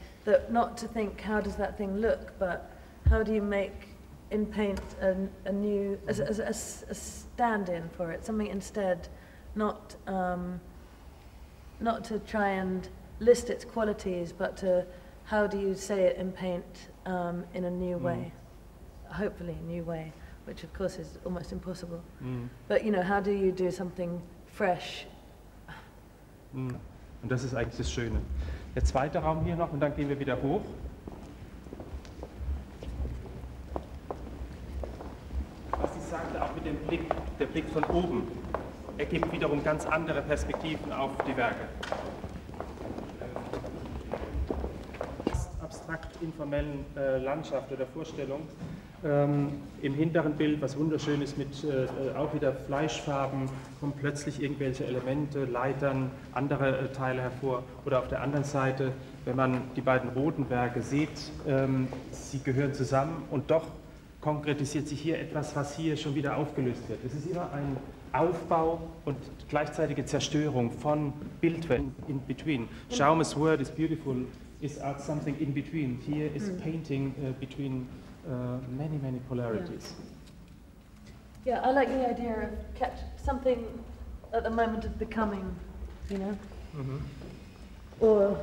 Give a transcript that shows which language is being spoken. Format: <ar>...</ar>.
<en>that not to think how does that thing look, but how do you make in paint a new a stand-in for it, something instead, not to try and list its qualities, but to how do you say it in paint in a new way, hopefully a new way, which of course is almost impossible. But how do you do something fresh?</en> <de>Und das ist eigentlich das Schöne. Der zweite Raum hier noch, und dann gehen wir wieder hoch. Was ich sagte, auch mit dem Blick, der Blick von oben, ergibt wiederum ganz andere Perspektiven auf die Werke. Abstrakt informellen Landschaft oder Vorstellung. Im hinteren Bild, was wunderschön ist, mit auch wieder Fleischfarben, kommen plötzlich irgendwelche Elemente, Leitern, andere Teile hervor. Oder auf der anderen Seite, wenn man die beiden roten Werke sieht, sie gehören zusammen und doch konkretisiert sich hier etwas, was hier schon wieder aufgelöst wird. Es ist immer ein Aufbau und gleichzeitige Zerstörung von Bildwelten</de> <en>in between. Jaume's word is beautiful, is art something in between. Here is painting between many polarities. Yeah, I like the idea of something at the moment of becoming, Or</en>